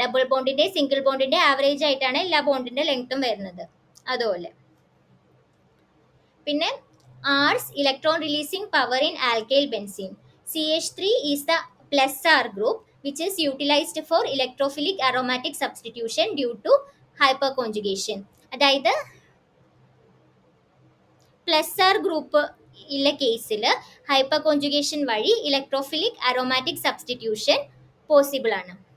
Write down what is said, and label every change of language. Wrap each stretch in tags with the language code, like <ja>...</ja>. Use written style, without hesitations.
<ml>Double ബോണ്ടിന്റെ single ബോണ്ടിന്റെ average ആയിട്ടാണ് എല്ലാ ബോണ്ടിന്റെ ലെങ്ത്തും വരുന്നത്. അതുപോലെ പിന്നെ ആർസ് electron releasing power in alkyl benzene.</ml> <en>CH3 is the plus R group which is utilized for electrophilic aromatic substitution due to hyperconjugation.</en> <ml>അതായത് plus R group ഉള്ള കേസിൽ hyper conjugation വഴി ഇലക്ട്രോഫിലിക് അറോമാറ്റിക് സബ്സ്റ്റിറ്റ്യൂഷൻ പോസിബിൾ ആണ്.</ml>